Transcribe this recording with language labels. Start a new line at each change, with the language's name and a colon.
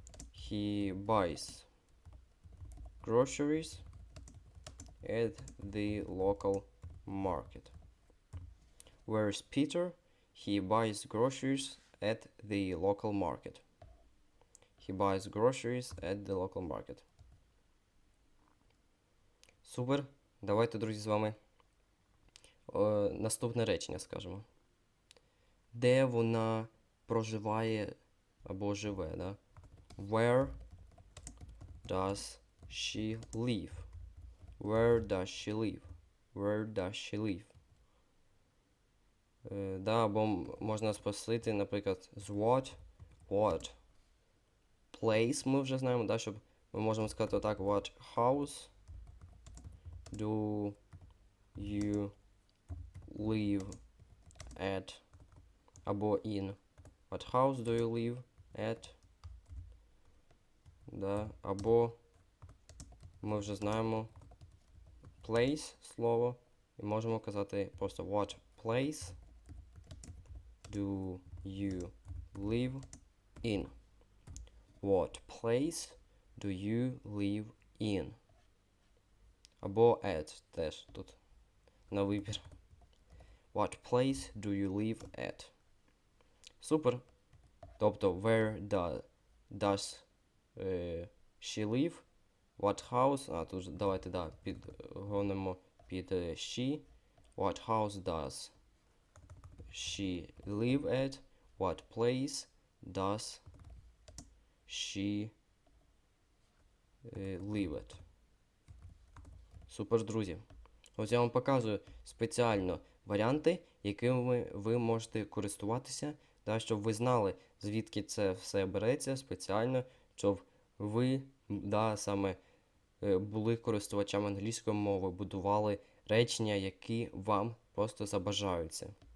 English: He buys groceries at the local market. Where is Peter? He buys groceries at the local market. He buys groceries at the local market.
Ukrainian: Супер. Давайте, друзі, з вами наступне речення скажемо. Де вона проживає або живе, да?
English: Where does she live? Where does she live? Where does she live?
Ukrainian: Да, або можна спросити, наприклад, з what place ми вже знаємо, да, щоб ми можемо сказати отак,
English: what house do you live at?
Ukrainian: Або
English: in. What house do you live at?
Ukrainian: Да, або ми вже знаємо place слово і можемо казати просто
English: what place do you live in? What place do you live in?
Ukrainian: Або at теж тут на вибір.
English: What place do you live at?
Ukrainian: Супер. Тобто,
English: where does she live? What house?
Ukrainian: Тут давайте, підгонимо під she.
English: What house does she live at? What place does she live at?
Ukrainian: Супер, друзі. Ось я вам показую спеціально варіанти, якими ви можете користуватися, щоб ви знали, звідки це все береться спеціально, щоб ви саме були користувачами англійської мови, будували речення, які вам просто забажаються.